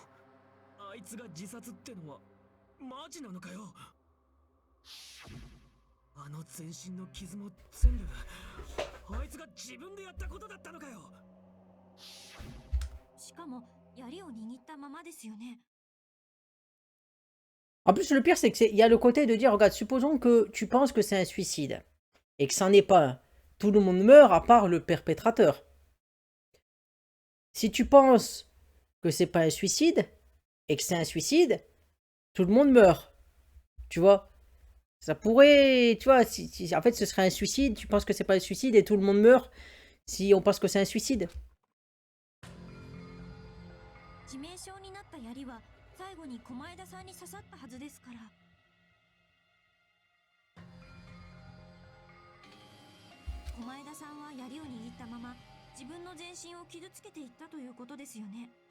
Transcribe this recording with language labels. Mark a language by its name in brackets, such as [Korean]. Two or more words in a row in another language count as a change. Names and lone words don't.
[Japanese] あいつが自殺ってのはマジなのかよ。あの全身の傷も全部あいつが自分でやったことだったのかよ。しかも槍を握ったままですよね。 [French] En plus, le pire, c'est qu'il y a le côté de dire, regarde, supposons que tu penses que c'est un suicide, et que ça n'est pas un. Tout le monde meurt à part le perpétrateur. Si tu penses que c'est pas un suicide, et que c'est un suicide, tout le monde meurt. Tu vois? Ça pourrait... Tu vois, si en fait ce serait un suicide, tu penses que c'est pas un suicide, et tout le monde meurt, si on pense que c'est un suicide. [Japanese] 致命傷になった槍は最後に狛枝さんに刺さったはずですから。狛枝さんは槍を握ったまま自分の全身を傷つけていったということですよね。